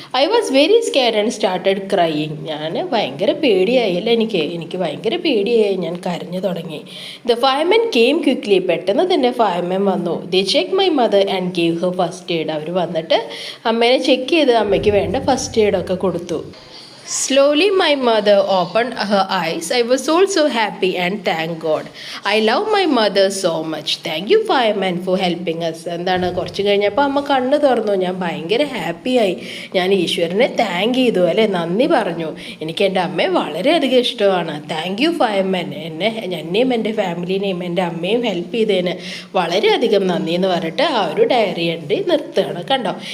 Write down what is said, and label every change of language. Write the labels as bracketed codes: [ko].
[en] I was very scared and started crying. [ml] ഞാൻ ഭയങ്കര പേടിയായി അല്ലേ? എനിക്ക് ഭയങ്കര പേടിയായി, ഞാൻ കരഞ്ഞു തുടങ്ങി. [en] The fireman came quickly. [ml] പെട്ടെന്ന് തന്നെ ഫയർമാൻ വന്നു. [en] They check my mother and gave her first aid. [ml] അവർ വന്നിട്ട് അമ്മേനെ ചെക്ക് ചെയ്ത് അമ്മയ്ക്ക് വേണ്ട ഫസ്റ്റ് എയ്ഡൊക്കെ കൊടുത്തു. [en] Slowly my mother opened her eyes. I was also happy and thank God. I love my mother so much. Thank you fireman for helping us. [ml] എന്താണ്? കുറച്ച് കഴിഞ്ഞപ്പോൾ അമ്മ കണ്ണ് തുറന്നു. ഞാൻ ഭയങ്കര ഹാപ്പിയായി. ഞാൻ ഈശ്വരനെ താങ്ക് ചെയ്തു അല്ലേ? നന്ദി പറഞ്ഞു. എനിക്ക് എൻ്റെ അമ്മയെ വളരെയധികം ഇഷ്ടമാണ്. [en] Thank you fireman. [ml] എന്നെയും എൻ്റെ ഫാമിലിനെയും എൻ്റെ അമ്മയും ഹെൽപ്പ് ചെയ്തതിന് വളരെയധികം നന്ദി എന്ന് പറഞ്ഞിട്ട് ആ ഒരു ഡയറി എൻട്രി നിർത്തുകയാണ്. കണ്ടോ?